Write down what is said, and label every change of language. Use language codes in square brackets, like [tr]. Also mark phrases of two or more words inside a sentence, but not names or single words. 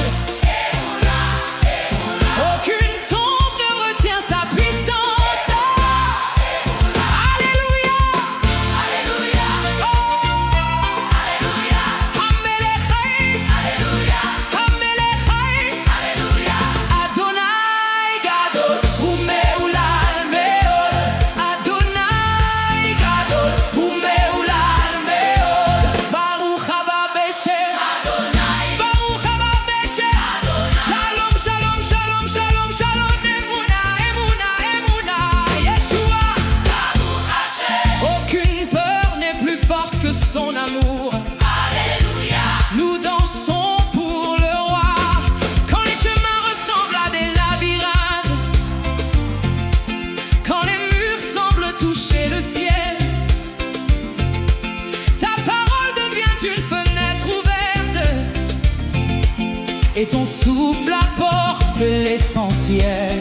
[he] אמונה אמונה. [fr] Aucune tombe ne retient sa puissance. Emouna. Alléluia, Alléluia, oh, Alléluia. Amelechai, Alléluia, Amelechai, Alléluia. [he] אדוני גדול ומהולל מאוד. אדוני גדול ומהולל מאוד. ברוך הבא בשם אדוני ברוך הבא בשם אדוני. שלום שלום שלום שלום שלום אמונה אמונה אמונה ישועה. ברוך השם. [fr] Aucune peur n'est plus forte que son amour. Alléluia. Nous dansons pour le roi. Quand les chemins ressemblent à des labyrinthes, quand les murs semblent toucher le ciel, ta parole devient une fenêtre ouverte et ton souffle apporte l'essentiel.